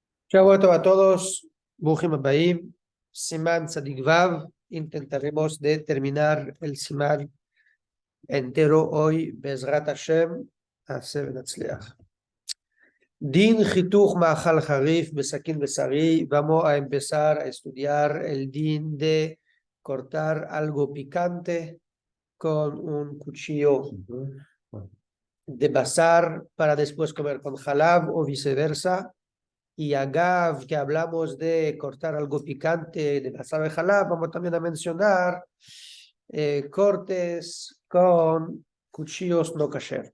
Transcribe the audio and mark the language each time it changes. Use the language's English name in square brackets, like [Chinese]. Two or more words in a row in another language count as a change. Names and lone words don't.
[Spanish] Shabbat a todos, [Hebrew] ברוכים הבאים סימן צדי וו. [Spanish] Intentaremos de terminar el Siman entero hoy, [Hebrew] בעזרת השם עשה והצלח. דין חיתוך מאכל חריף בסכין בשרי. [Spanish] Vamos a empezar a estudiar el din de cortar algo picante con un cuchillo de basar para después comer con halab o viceversa. Y agav, que hablamos de cortar algo picante, de basar de halab, vamos también a mencionar cortes con cuchillos no kasher.